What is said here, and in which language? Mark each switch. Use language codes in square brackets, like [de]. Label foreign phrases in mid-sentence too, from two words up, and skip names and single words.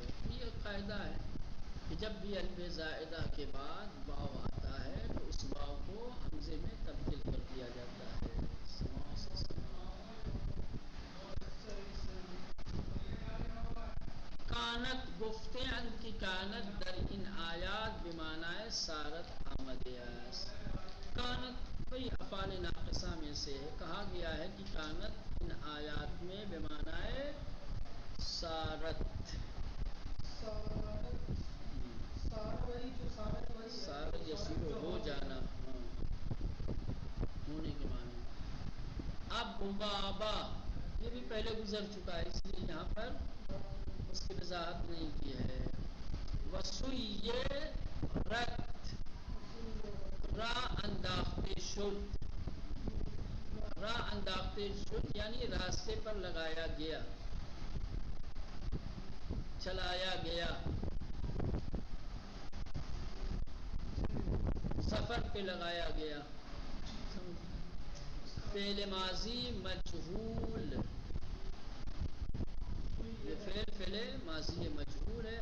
[ur] یہ قاعدہ ہے کہ جب بھی الف زائدہ کے بعد واو آتا ہے تو اس واو کو حمزے میں تبدیل کر دیا جاتا ہے. سماؤں سے سماؤں. [fa] کانت گفتے ان کی کانت در ان آیات بمعنی سارت آمد است. [ur] کانت کوئی افعال ناقصہ میں سے ہے، کہا گیا ہے کہ کانت ان آیات میں بمعنی سارت. سارت یسیر ہو جانا، ہاں ہونے کے معنی. اب بابا یہ بھی پہلے گزر چکا ہے اس لیے یہاں پر اس کی وضاحت نہیں کی ہے. [fa] وسیرت را انداخته شد، را انداخته شد [ur] یعنی راستے پر لگایا گیا، چلایا گیا، سفر پہ لگایا گیا. فعل ماضی مجہول، یہ فعل ماضی مجہول ہے.